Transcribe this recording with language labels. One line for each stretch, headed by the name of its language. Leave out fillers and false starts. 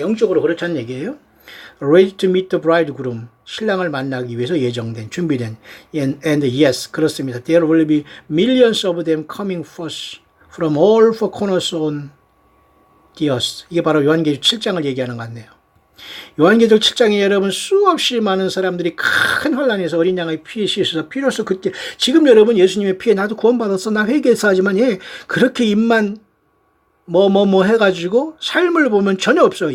Korean: 영적으로 그렇다는 얘기예요.
English: Ready to meet the bridegroom.
Korean: 신랑을 만나기 위해서 예정된, 준비된.
English: And yes,
Korean: 그렇습니다.
English: There will be millions of them coming first from all four corners on the earth.
Korean: 이게 바로 요한계시록 7장을 얘기하는 것 같네요. 요한계시록 7장에 여러분 수없이 많은 사람들이 큰 환란에서 어린 양의 피에 씻어서 비로소 그때 지금 여러분 예수님의 피에 나도 구원받았어. 나 회개했어 하지만 그렇게 입만 해가지고 삶을 보면 전혀 없어요.